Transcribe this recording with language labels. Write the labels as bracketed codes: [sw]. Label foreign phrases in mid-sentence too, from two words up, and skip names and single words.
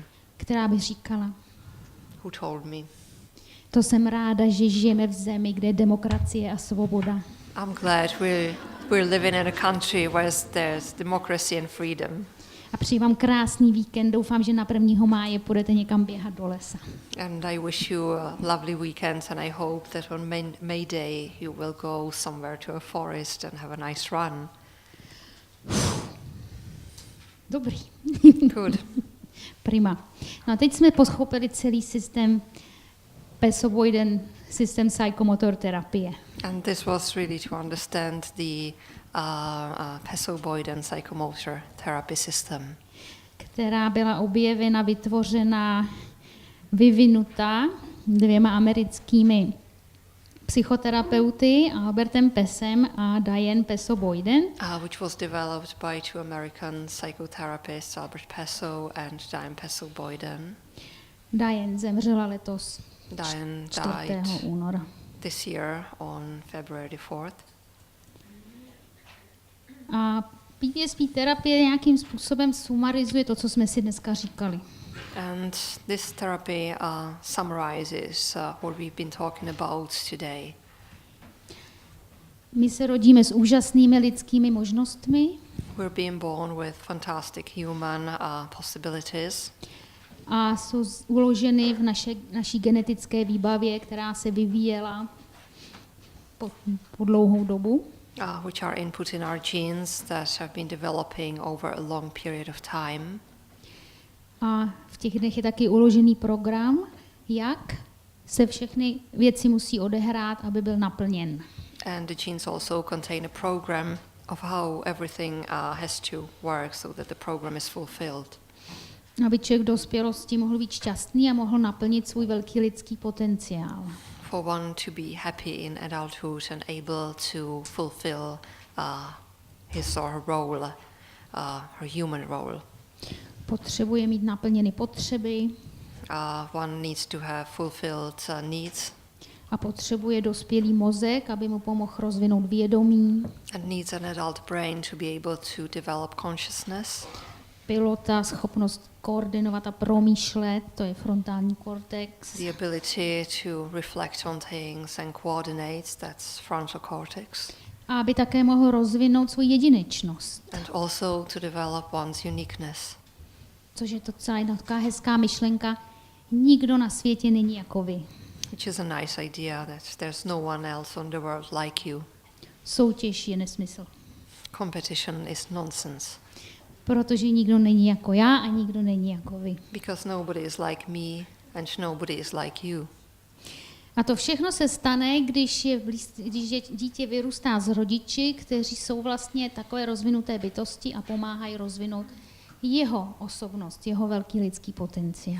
[cs] která by říkala, [en] who told me, [cs] to jsem ráda, že žijeme v zemi, kde je demokracie a svoboda. [en] I'm glad we're living in a country where there's democracy and freedom. [cs] A přeji vám krásný víkend, doufám, že na 1. máje půjdete někam běhat do lesa. [en] And I wish you a lovely weekend, and I hope that on May Day you will go somewhere to a forest and have a nice run. [cs] Dobrý. [en] Good. [cs] Prima. No a teď jsme pochopili celý systém Pesso Boyden, systém psychomotor terapie. [en] And this was really to understand the Pesso Boyden Psychomotor therapy system, [cs] Která byla objevena, vytvořena, vyvinuta 2 americkými psychoterapeuty, Albertem Pessem a Diane Pesso Boyden. [en] which was developed by 2 American psychotherapists, Albert Pesso and Diane Pesso Boyden. [cs] Diane zemřela letos [en] Diane [cs] 4. [en] died [cs] února. [en] this year on February the 4th. [cs] A PBSP terapie nějakým způsobem sumarizuje to, co jsme si dneska říkali. [en] And this therapy summarizes what we've been talking about today. [cs] My se rodíme s úžasnými lidskými možnostmi [en] We're being born with fantastic human possibilities, [cs] a jsou uloženy v naší genetické výbavě, která se vyvíjela po dlouhou dobu. [en] which are input in our genes that have been developing over a long period of time. [cs] A v těch dnech je taky uložený program, jak se všechny věci musí odehrát, aby byl naplněn. [en] And the genes also contain a program of how everything has to work so that the program is fulfilled. [cs] Aby člověk v dospělosti mohl být šťastný a mohl naplnit svůj velký lidský potenciál. [en] For one to be happy in adulthood and able to fulfill his or her role, her human role. [cs] Potřebuje mít naplněny potřeby [en] One needs to have fulfilled needs [cs] a potřebuje dospělý mozek, aby mu pomohl rozvinout vědomí, [en] and needs an adult brain to be able to develop consciousness. [cs] pilota, schopnost koordinovat a promýšlet, to je frontální kortex, [en] The ability to reflect on things and coordinate, that's frontal cortex. [cs] a aby také mohl rozvinout svou jedinečnost, [en] And also to develop one's uniqueness, [cs] což je to celá jedna taková hezká myšlenka, nikdo na světě není jako vy. [en] which is a nice idea that there's no one else on the world like you. [cs] Soutěž je nesmysl, [en] Competition is nonsense, [cs] protože nikdo není jako já a nikdo není jako vy. [en] because nobody is like me and nobody is like you. [cs] A to všechno se stane, když dítě vyrůstá z rodiči, kteří jsou vlastně takové rozvinuté bytosti a pomáhají rozvinout jeho osobnost, jeho velký lidský potenciál.